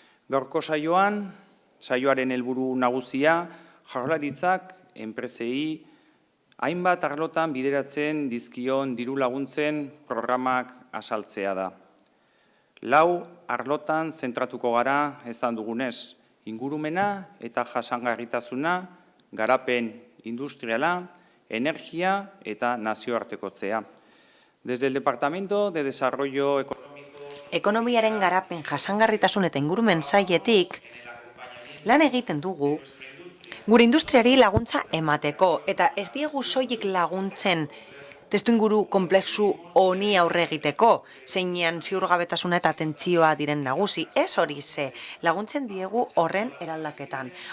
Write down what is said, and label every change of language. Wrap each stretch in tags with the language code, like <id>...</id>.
<eu>Gaurko saioaren helburu nagusia, Jaurlaritzak enpresei hainbat arlotan bideratzen dizkion diru laguntzen programak azaltzea da. 4 arlotan zentratuko gara ezan dugunez, ingurumena eta jasangarritasuna, garapen industriala, energia eta nazioartekotzea.</eu> <es>Desde el Departamento de Desarrollo Económico...</es> <eu>Ekonomiaren garapen jasangarritasun eta ingurumen sailetik lan egiten dugu gure industriari laguntza emateko, eta ez diegu soilik laguntzen testuinguru komplexu honi aurre egiteko, zeinean ziurgabetasuna eta atentzioa diren nagusi, ez hori ze, laguntzen diegu horren eraldaketan.</eu>